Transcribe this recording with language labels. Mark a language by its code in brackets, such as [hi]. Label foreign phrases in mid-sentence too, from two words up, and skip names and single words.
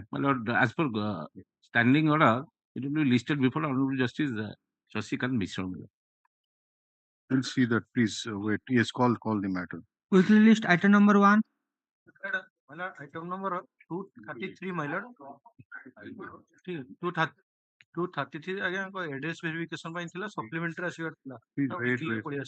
[en] my lord, as per standing order, it will be listed before Honorable Justice S.K.SAHOO, my lord. I'll see that. Please wait. Yes, call the matter. Quickly list item number 1. My lord, item number 233, my lord. [or] 233 [en] again address verification [or] ପାଇଁ ଥିଲା supplementary ଆସିବାର ଥିଲା. [en] Please wait.